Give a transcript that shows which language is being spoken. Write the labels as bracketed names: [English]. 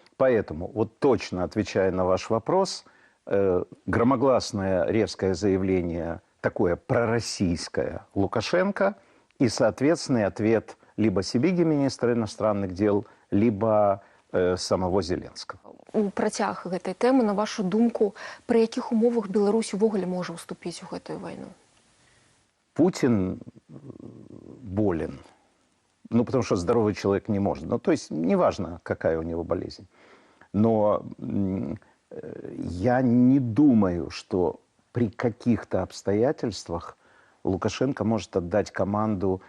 [Russian] Поэтому, вот точно отвечая на ваш вопрос, громогласное резкое заявление такое пророссийское Лукашенко и соответственный ответ либо Сибиги, министра иностранных дел, либо самого Зеленского. [Belarusian] У працяг гэтай тэмы, на вашу думку, пры якіх умовах Беларусь увогуле можа ўступіць у гэтую вайну? [Russian] Путин болен. Ну, потому что здоровый человек не может. Ну, то есть, неважно, какая у него болезнь. Но я не думаю, что при каких-то обстоятельствах Лукашенко может отдать команду.